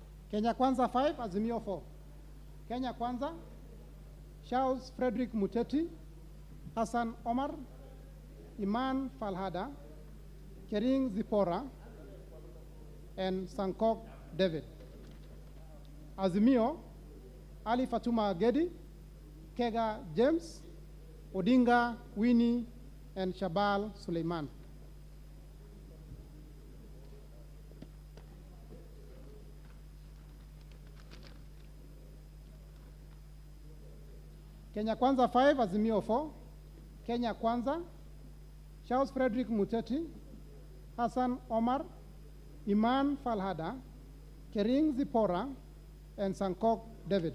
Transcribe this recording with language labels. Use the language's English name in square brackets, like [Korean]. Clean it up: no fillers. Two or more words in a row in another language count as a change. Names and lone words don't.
[English] Kenya Kwanza 5, Azimio 4. Kenya Kwanza, Charles Frederick Muteti, Hassan Omar, Iman Falhada, Kering Zipora, and Sankok David. Azimio, Ali Fatuma Gedi, Kega James, Odinga Winnie, and Shabal Suleiman. Kenya Kwanza 5, Azimio 4. Kenya Kwanza, Charles Frederick Muteti, Hassan Omar, Iman Falhada, Kering Zipora, and Sankok David.